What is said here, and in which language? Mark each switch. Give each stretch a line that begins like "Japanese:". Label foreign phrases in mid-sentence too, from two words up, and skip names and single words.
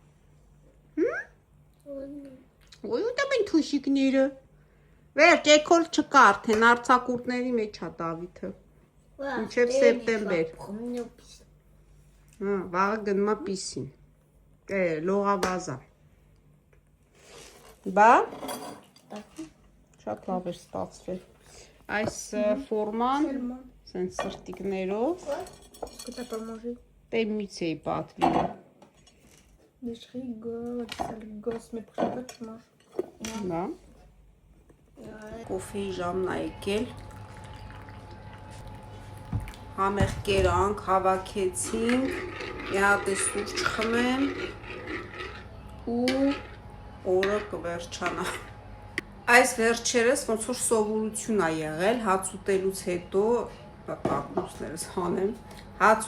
Armenian: Ոյ ուտում են թուշիկները։ Վերջ, էքոլ չկա արդեն, արձակուրդների մեջ է Դավիթը։ Մինչև սեպտեմբեր։ Հա, վաղը գնում է պիսին։ Լողավազա։ Բա։ Շատ լավ էր ստացվել։ Այս ֆորման, սենց սրտիկներով,
French: Est-ce que t'as pas mangé?
Armenian: տեմից էի պատվիրը։
French: Mais je rigole, sale gosse, mais prochaine fois tu manges.
Armenian: Բա։ Կոֆեի ժամն է եկել։ Համեղ կերանք, հավաքեցինք, մի հատ է սուրճ խմեմ ու օրը կվերջանա։ Այս վերջերս ոնց որ սովորություն է եղել, հաց ուտելուց հետո, պատմություններս հանեմ, հաց